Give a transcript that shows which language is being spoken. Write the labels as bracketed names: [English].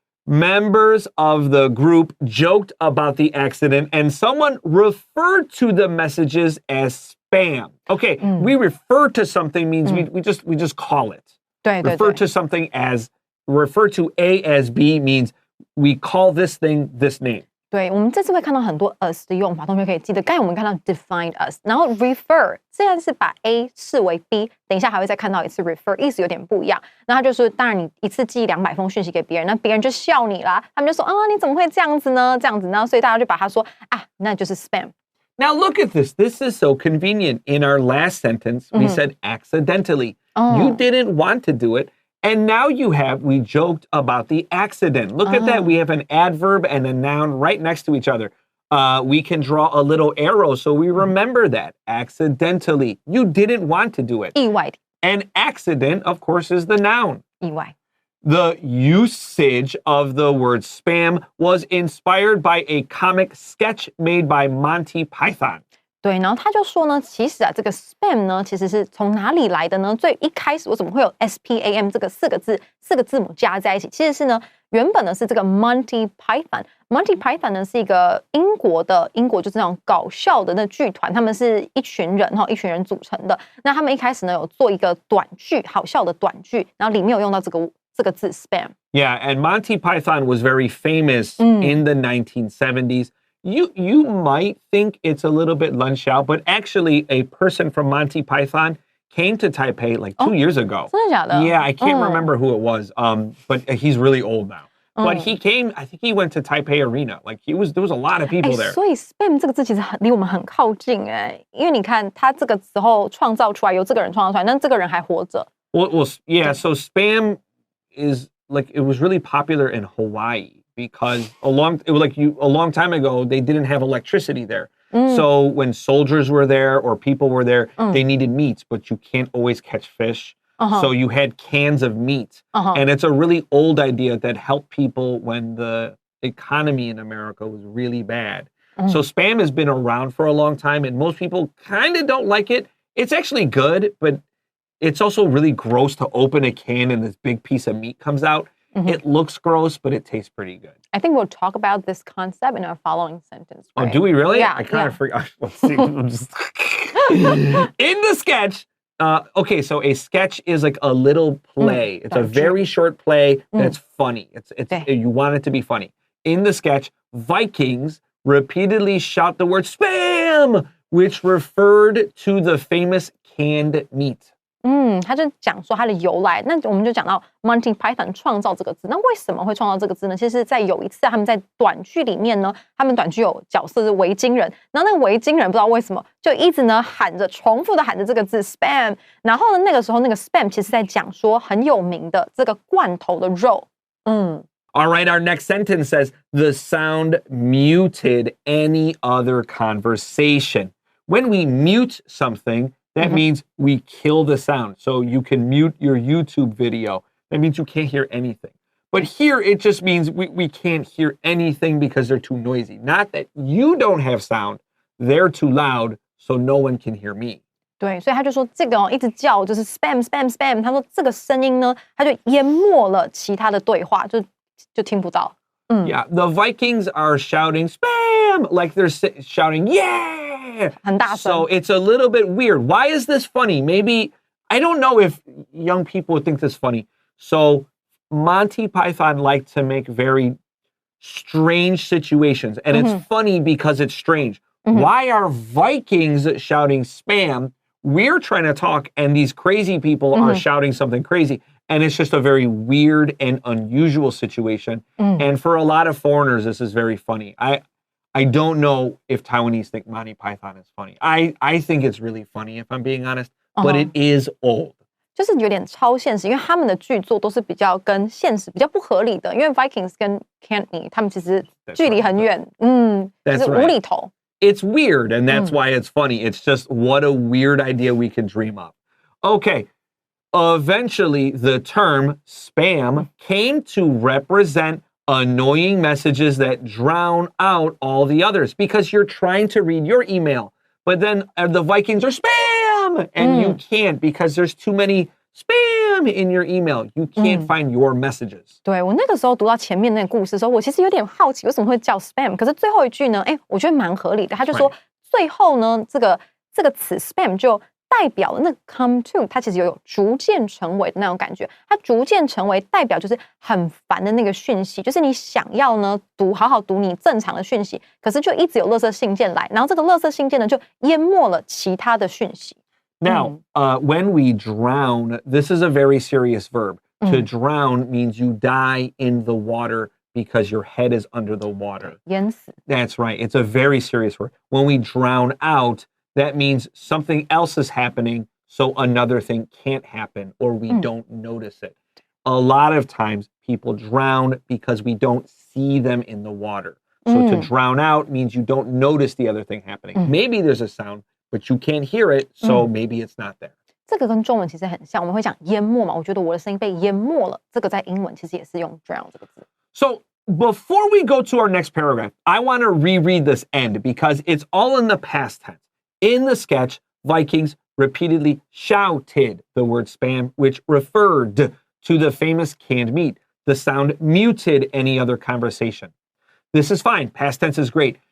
[English] Members of the group joked about the accident and someone referred to the messages as spam. Okay, we refer to something means we just call it. [Chinese] 对对对。 [English] Refer to something as refer to A as B means we call this thing this name. [Chinese] 对，我们这次会看到很多 us 的用法，同学可以记得。刚才我们看到 [English] define us， [Chinese] 然后 refer 这样是把 A 视为 B， 等一下还会再看到一次 refer， 意思有点不一样。那他就说，当然你一次寄200封讯息给别人，那别人就笑你啦，他们就说你怎么会这样子呢？这样子呢，所以大家就把它说那就是 spam。 [English] Now look at this. This is so convenient. In our last sentence, we said accidentally. You didn't want to do it. And now we joked about the accident. Look at that. We have an adverb and a noun right next to each other. We can draw a little arrow so we remember that. Accidentally. You didn't want to do it. [Chinese] 意外的。 [English] And accident, of course, is the noun. [Chinese] 意外。 [English] The usage of the word spam was inspired by a comic sketch made by Monty Python. [Chinese] 对，然后他就说呢，其实这个 spam 呢，其实是从哪里来的呢？最一开始为什么会有 spam 这个4个字母加在一起？其实是呢，原本呢是这个 Monty Python。Monty Python 呢是一个英国就是那种搞笑的那剧团，他们是一群人组成的。那他们一开始呢有做一个短剧，好笑的短剧，然后里面有用到这个字 spam。 [English] Yeah, and Monty Python was very famous in the 1970s. You might think it's a little bit lunch out, but actually a person from Monty Python came to Taipei like 2 years ago. [Chinese] 真的假的？ [English] Yeah, I can't remember who it was, but he's really old now. But he came, I think he went to Taipei Arena. Like there was a lot of people there. [Chinese] 所以 spam 这个字其实离我们很靠近因为你看他这个时候创造出来，由这个人创造出来，但这个人还活着。 [English] Well, yeah, so spam is like, it was really popular in Hawaii. Because a long time ago, they didn't have electricity there. So when soldiers were there or people were there, they needed meat, but you can't always catch fish. So you had cans of meat. And it's a really old idea that helped people when the economy in America was really bad. So spam has been around for a long time, and most people kind of don't like it. It's actually good, but it's also really gross to open a can and this big piece of meat comes out. It looks gross, but it tastes pretty good. I think we'll talk about this concept in our following sentence. Right? Oh, do we really? Yeah. I kind of forgot. Let's see. In the sketch, okay, so a sketch is like a little play. It's a very short play that's funny. You want it to be funny. In the sketch, Vikings repeatedly shout the word spam, which referred to the famous canned meat. [Chinese] 他就讲说它的由来，那我们就讲到 Monty Python 创造这个字。那为什么会创造这个字呢？其实在有一次他们在短剧里面呢，他们短剧有角色是维京人，然后那个维京人不知道为什么就一直呢重复的喊着这个字 spam， 然后呢那个时候那个 spam 其实在讲说很有名的这个罐头的肉。 [English] All right, our next sentence says the sound muted any other conversation. When we mute something, that means we kill the sound. So you can mute your YouTube video. That means you can't hear anything. But here it just means we can't hear anything because they're too noisy. Not that you don't have sound, they're too loud, so no one can hear me. [Chinese] 对，所以他就说这个一直叫就是 [English] spam spam spam。 [Chinese] 他说这个声音呢，他就淹没了其他的对话，就听不到。 [English] Yeah, the Vikings are shouting spam like they're shouting yeah. [Chinese] 很大声。 [English] So it's a little bit weird. Why is this funny? Maybe, I don't know if young people would think this funny. So Monty Python liked to make very strange situations. And it's funny because it's strange. Why are Vikings shouting spam? We're trying to talk and these crazy people are shouting something crazy. And it's just a very weird and unusual situation. And for a lot of foreigners, this is very funny. I don't know if Taiwanese think Monty Python is funny. I think it's really funny if I'm being honest, but it is old. [Chinese] 就是有点超现实，因为他们的剧作都是比较跟现实比较不合理的，因为 Vikings 跟 Cantonese 他们其实距离很远，就是无厘头。 [English] It's weird, and that's why it's funny. It's just what a weird idea we can dream up. Okay, eventually the term spam came to represent annoying messages that drown out all the others because you're trying to read your email, but then the Vikings are spam, and you can't because there's too many spam in your email. You can't find your messages. [Chinese] 对，我那个时候读到前面那个故事的时候，我其实有点好奇为什么会叫 spam， 可是最后一句呢，我觉得蛮合理的。他就说最后呢，这个词 spam 就代表了那 [English] come to， [Chinese] 它其实有逐渐成为的那种感觉。它逐渐成为代表就是很烦的那个讯息，就是你想要呢好好读你正常的讯息，可是就一直有垃圾信件来，然后这个垃圾信件呢就淹没了其他的讯息。 [English] Now, when we drown, this is a very serious verb. To drown means you die in the water because your head is under the water. [Chinese] 淹死。 [English] That's right. It's a very serious word. When we drown out, that means something else is happening, so another thing can't happen, or we don't notice it. A lot of times, people drown because we don't see them in the water. So to drown out means you don't notice the other thing happening. Maybe there's a sound, but you can't hear it, so maybe it's not there. [Chinese] 这个跟中文其实很像，我们会讲淹没嘛。我觉得我的声音被淹没了，这个在英文其实也是用 drown 这个字。 [English] So before we go to our next paragraph, I want to reread this end because it's all in the past tense. In the sketch, Vikings repeatedly shouted the word spam, which referred to the famous canned meat. The sound muted any other conversation. This is fine. Past tense is great.